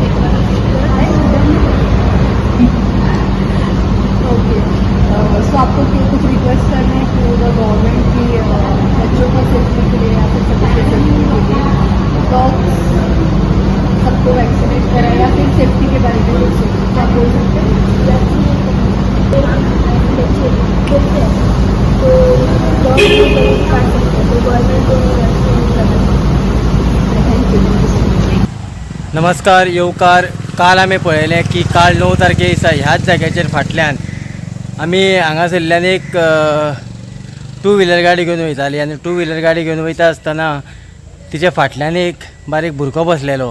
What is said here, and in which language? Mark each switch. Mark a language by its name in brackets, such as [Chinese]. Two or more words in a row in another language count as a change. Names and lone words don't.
[Hindi] ओके, सो आपको कुछ रिक्वेस्ट करना है [English] to the government [Hindi] की बच्चों की सेफ्टी के लिए या फिर सभी की सेफ्टी के लिए डॉग्स सबको वैक्सीनेट कराए या फिर सेफ्टी के बारे में कुछ क्या बोल सकते हैं? [Konkani] नमस्कार येवकार। काल आमी पळयलें की काल 9 तारखे दिसा ह्याच जाग्याचेर फाटल्यान आमी हांगासरल्यान एक [English] two wheeler [Konkani] गाडी घेवन वयताली आनी [English] two wheeler [Konkani] गाडी घेवन वयता आसतना तिच्या फाटल्यान एक बारीक भुरगो बसलेलो।